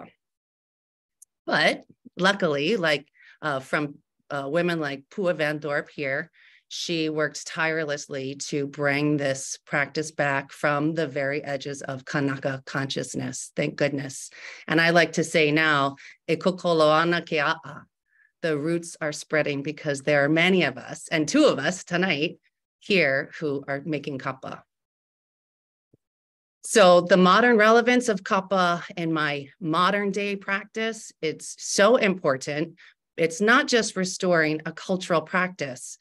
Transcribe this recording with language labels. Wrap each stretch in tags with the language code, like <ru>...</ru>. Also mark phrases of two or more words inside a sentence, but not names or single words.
<en>But luckily, like from women like Pua Van Dorp here, she worked tirelessly to bring this practice back from the very edges of Kanaka consciousness, thank goodness. And I like to say now,</en> <haw>e kokoloana ke a'a,</haw> <en>the roots are spreading because there are many of us, and two of us tonight here, who are making kapa. So the modern relevance of kapa in my modern day practice, it's so important. It's not just restoring a cultural practice.</en>